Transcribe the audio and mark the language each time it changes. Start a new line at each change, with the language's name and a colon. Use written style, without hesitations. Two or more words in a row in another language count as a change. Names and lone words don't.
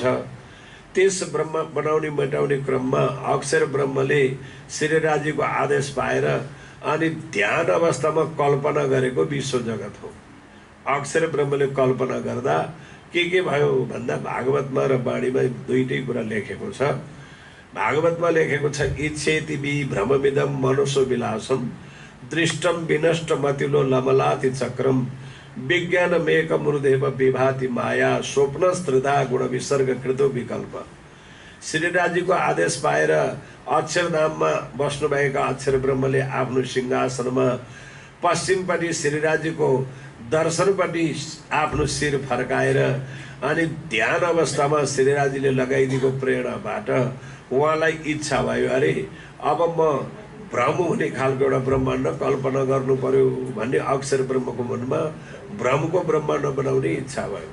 Nepali: त्यस ब्रह्म बनाउने मेटाउने क्रममा अक्षर ब्रह्मले श्रीराजजीको आदेश पाएर अनि ध्यान अवस्थामा कल्पना गरेको विश्व जगत हो। अक्षर ब्रह्मले कल्पना गर्दा के भयो भन्दा भागवतमा र वाणीमा दुईटै कुरा लेखेको छ। भागवतमा लेखेको छ,
Sanskrit: इच्छेति विभ्रममिदं मनसो विलासम दृष्टम विनष्ट मतिलो लमलाति चक्रम विज्ञानमेक मुरुदेव विभाति माया स्वप्नस्त्रिधा गुण विसर्ग कृतो विकल्प।
Nepali: श्रीराजजीको आदेश पाएर अक्षरधाममा बस्नुभएका अक्षर ब्रह्मले आफ्नो सिंहासनमा पश्चिमपट्टि श्रीराजजीको दर्शनपट्टि आफ्नो शिर फर्काएर अनि ध्यान अवस्थामा श्रीराजजीले लगाइदिएको प्रेरणाबाट उहाँलाई इच्छा भयो, अरे अब म भ्रम हुने खालको एउटा ब्रह्माण्ड कल्पना गर्नु पर्यो भन्ने अक्षर ब्रह्मको मनमा भ्रमको ब्रह्माण्ड बनाउने इच्छा भयो।